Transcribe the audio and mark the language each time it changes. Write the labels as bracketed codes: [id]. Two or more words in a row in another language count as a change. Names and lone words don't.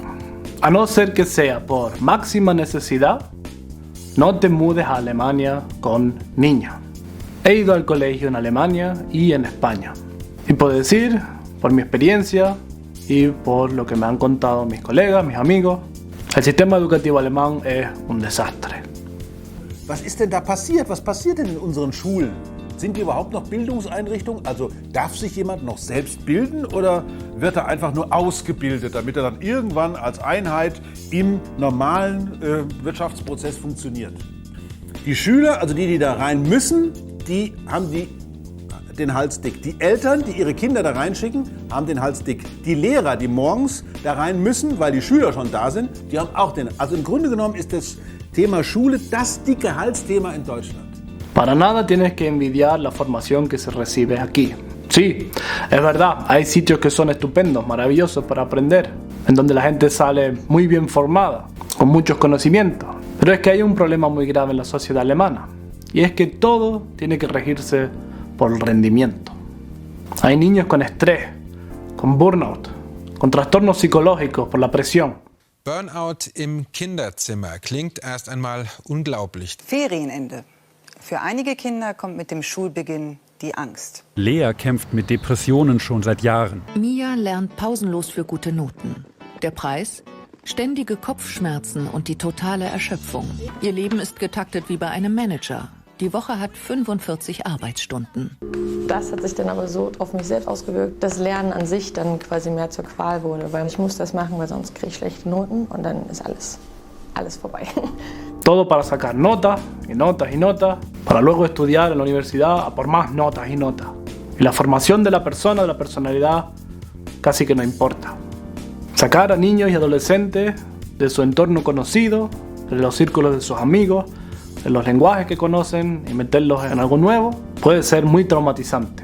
[es] A no ser que sea por máxima necesidad, no te mudes a Alemania con niños. He ido al colegio en Alemania y en España. Y puedo decir, por mi experiencia y por lo que me han contado mis colegas, mis amigos, el sistema educativo alemán es un desastre. [de] Was ist denn da passiert? Was passiert denn in unseren Schulen? Sind die überhaupt noch Bildungseinrichtungen? Also darf sich jemand noch selbst bilden oder wird er einfach nur ausgebildet, damit er dann irgendwann als Einheit im normalen Wirtschaftsprozess funktioniert? Die Schüler, also die da rein müssen, die haben den Hals dick. Die Eltern, die ihre Kinder da reinschicken, haben den Hals dick. Die Lehrer, die morgens da rein müssen, weil die Schüler schon da sind, die haben auch den. Also im Grunde genommen ist das Thema Schule das dicke Halsthema in Deutschland. [es] Para nada tienes que envidiar la formación que se recibe aquí. Sí, es verdad, hay sitios que son estupendos, maravillosos para aprender, en donde la gente sale muy bien formada, con muchos conocimientos. Pero es que hay un problema muy grave en la sociedad alemana, y es que todo tiene que regirse por el rendimiento. Hay niños con estrés, con burnout, con trastornos psicológicos por la presión. [de] Burnout im Kinderzimmer klingt erst einmal unglaublich. Ferienende. Für einige Kinder kommt mit dem Schulbeginn die Angst. Lea kämpft mit Depressionen schon seit Jahren. Mia lernt pausenlos für gute Noten. Der Preis? Ständige Kopfschmerzen und die totale Erschöpfung. Ihr Leben ist getaktet wie bei einem Manager. Die Woche hat 45 Arbeitsstunden. Das hat sich dann aber so auf mich selbst ausgewirkt, dass Lernen an sich dann quasi mehr zur Qual wurde. Weil ich muss das machen, weil sonst kriege ich schlechte Noten und dann ist alles vorbei. [es] Todo para sacar notas y notas y notas, para luego estudiar en la universidad a por más notas y notas. Y la formación de la persona, de la personalidad, casi que no importa. Sacar a niños y adolescentes de su entorno conocido, de los círculos de sus amigos, de los lenguajes que conocen y meterlos en algo nuevo, puede ser muy traumatizante.